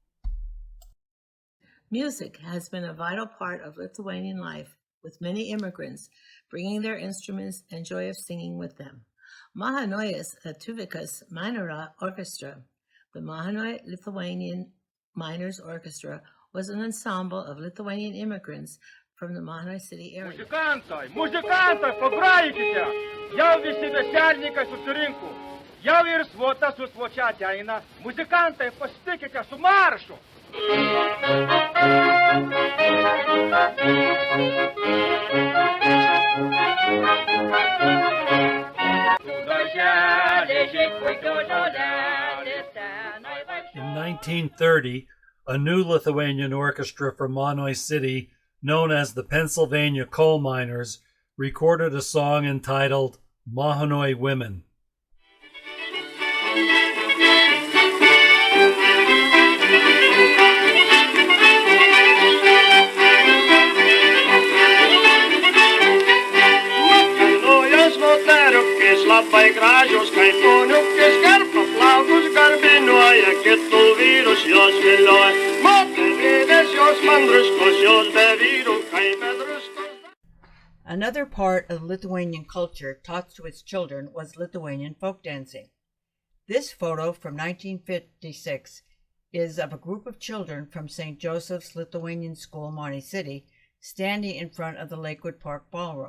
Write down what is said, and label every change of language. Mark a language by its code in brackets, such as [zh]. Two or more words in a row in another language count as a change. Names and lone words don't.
[en] Music has been a vital part of Lithuanian life, with many immigrants bringing their instruments and joy of singing with them. Mahanojas Lietuvikas Minor Orchestra, the Mahanoy Lithuanian Miners Orchestra, was an ensemble of Lithuanian immigrants from the Mahanoy city area. [lt] Muzikantai, pagrakite! Jau visi veselininkai susirinko. Jau ir svota su svočia ateina, muzikantai, pasitikite su maršu. [en] In 1930, a new Lithuanian orchestra from Monoi City, known as the Pennsylvania Coal Miners, recorded a song entitled Mahanoy Women. [lt] Labai gražios kaip poniukės, karpa plaukus garbinoja, kitų vyrus jos vilioja. Moterėlės jos mandruskos, jos be vyrų kaip be druskos. [en] Another part of Lithuanian culture taught to its children was Lithuanian folk dancing. This photo from 1956 is of a group of children from St. Joseph's Lithuanian School, Monty City, standing in front of the Lakewood Park ballroom.